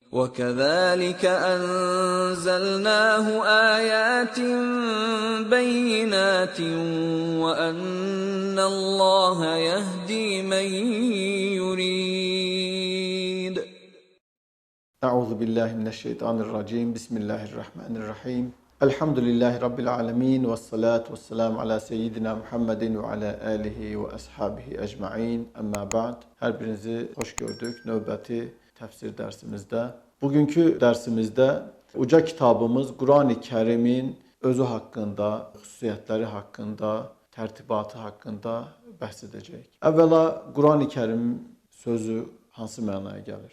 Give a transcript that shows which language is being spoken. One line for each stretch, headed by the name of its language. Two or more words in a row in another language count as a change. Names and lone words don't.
Arabic: وَكَذَٰلِكَ أَنزَلْنَاهُ آيَاتٍ بَيِّنَاتٍ وَأَنَّ اللّٰهَ يَهْدِي مَن يُرِيدُ. أعوذ بالله من الشيطان الرجيم. بسم الله الرحمن الرحيم. الحمد لله رب العالمين. والصلاة والسلام على سيدنا محمد وعلى آله وأصحابه أجمعين. أما بعد.
Azerbaijani: Her birinizi hoş gördük növbəti təfsir dərsimizdə. Bugünkü dərsimizdə uca kitabımız Qurani Kərimin özü haqqında, xüsusiyyətləri haqqında, tərtibatı haqqında bəhs edəcəyik. Əvvəla Qurani Kərim sözü hansı mənaya gəlir?